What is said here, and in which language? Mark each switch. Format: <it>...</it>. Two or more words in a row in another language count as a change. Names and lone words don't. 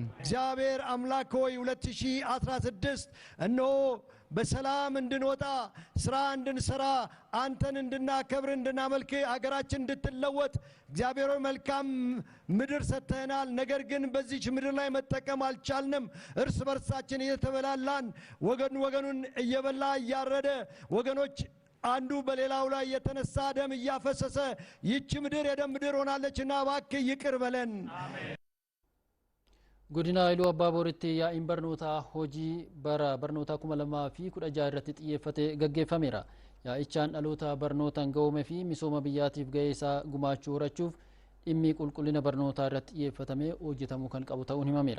<am>እግዚአብሔር አምላክ ሆይ 2016 እነሆ በሰላም እንድንወጣ ስራ እንድንሰራ አንተን እንድናከብር እንድናመልክ አገራችን እንድትለወጥ እግዚአብሔር ሆይ መልካም ምድር ሰጥተናል። ነገር ግን በዚች ምድር ላይ መጠቀም አልቻልንም። እርስ በርሳችን እየተበላላን ወገኑን እየበላ እያረደ ወገኖች አንዱ በሌላው ላይ የተነሳ ደም እያፈሰሰ ይህች ምድር የደም ምድር ሆናለችና እባክህ ይቅር በለን።</am> <om>godina Iluu Abbaa Booritti yaa'iin barnootaa hojii bara barnootaa 2016 irratti xiyyeeffate gaggeeffameera. Yaa'ichaan dhaloota barnootaan ga'oome fi misooma biyyaatiif ga'ee isaa gumaachuu horachuuf dhimmi qulqullina barnootaa irratti xiyyeeffatamee hojjetamuu kan qabu ta'uun himameera.</om>